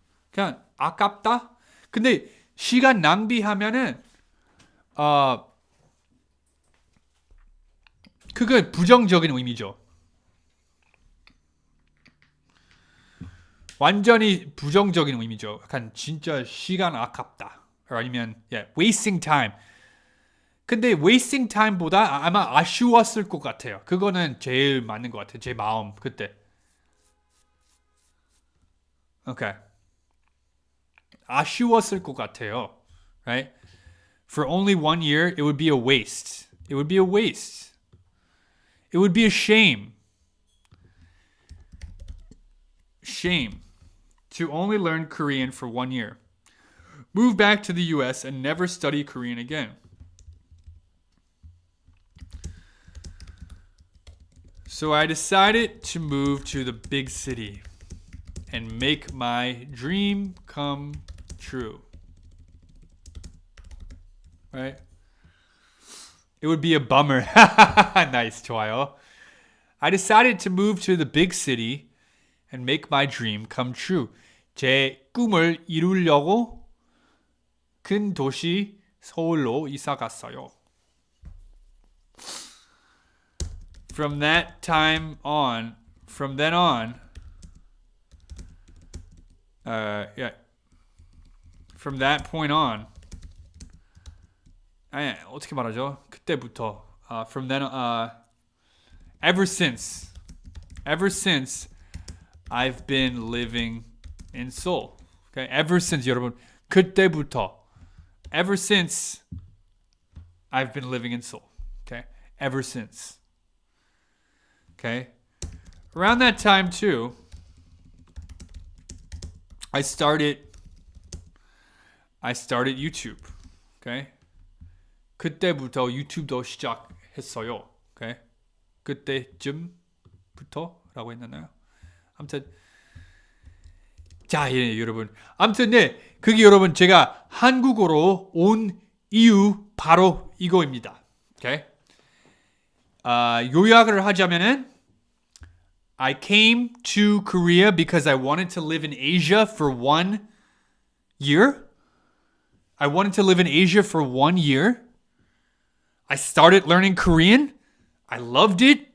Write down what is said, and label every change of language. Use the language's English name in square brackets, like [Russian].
[Korean] 그냥 아깝다? 근데 시간 낭비하면은 그건 부정적인 의미죠. 완전히 부정적인 의미죠. 약간 진짜 시간 아깝다. 아니면 [English] wasting time. [Korean] 근데 [English] wasting time [Korean] 보다 아마 아쉬웠을 것 같아요. 그거는 제일 맞는 것 같아요. 제 마음 그때. Okay. 아쉬웠을 것 같아요. [English] Right? For only 1 year, it would be a waste. It would be a waste. It would be a shame. Shame. To only learn Korean for 1 year. Move back to the US and never study Korean again. So I decided to move to the big city and make my dream come true. Right? It would be a bummer. Nice, [Korean] 좋아요. [English] I decided to move to the big city and make my dream come true. [Korean] 제 꿈을 이루려고 큰 도시 서울로 이사 갔어요. [English] From then on, from that point on, [Korean] 어떻게 말하죠? 그때부터, [English] from then, Ever since I've been living in Seoul. Okay? Ever since [Korean] 여러분 그때부터 [English] ever since I've been living in Seoul. Okay? Ever since. Okay? Around that time too, I started YouTube. Okay? [Korean] 그때부터 유튜브도 시작했어요. [English] Okay? [Korean] 그때쯤부터라고 했나요? 아무튼 자, 예, 여러분. 아무튼 네, 그게 여러분 제가 한국어로 온 이유 바로 이거입니다. [English] Okay? [Korean] 요약을 하자면은 [English] I came to Korea because I wanted to live in Asia for 1 year. I wanted to live in Asia for 1 year. I started learning Korean. I loved it.